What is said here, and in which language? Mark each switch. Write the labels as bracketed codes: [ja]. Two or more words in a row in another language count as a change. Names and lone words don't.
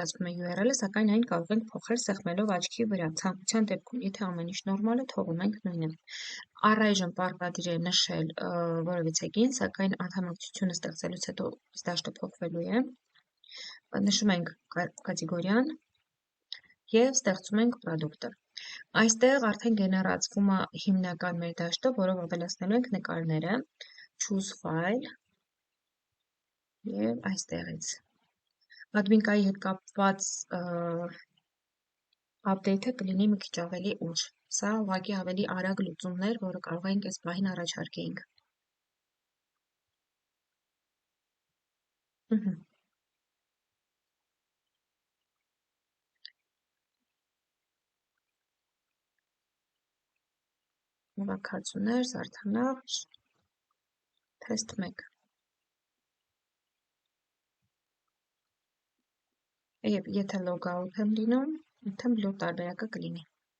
[hy] է URL-ը, սակայն այն կարող ենք փոխել սեղմելով աչքի վրա։ Ցանկության դեպքում, եթե ամեն ինչ նորմալ է, թողում ենք նույնը։ Առայժմ պարտադիր է նշել որևիցե գին, սակայն անդամակցությունը ստեղծելուց հետո դաշտը փոխվելու է։ Նշում ենք կատեգորիան և ստեղծում ենք product-ը։ Այստեղ արդեն գեներացվում է հիմնական մեր դաշտը, որով ավելացնելու ենք նկարները, [en] choose file [hy] և այստեղից։ Admin-կայի հետ կապված update-ը կլինի մի քիչ ավելի ուշ։ Սա ուղղակի ավելի արագ լուծումներ, որը կարող ենք այս պահին առաջարկեինք։ Հավաքածուներ, զարդանախ, test 1։ Եթե [en] log out [hy] եմ լինում, արդեն blue տարբերակը կլինի։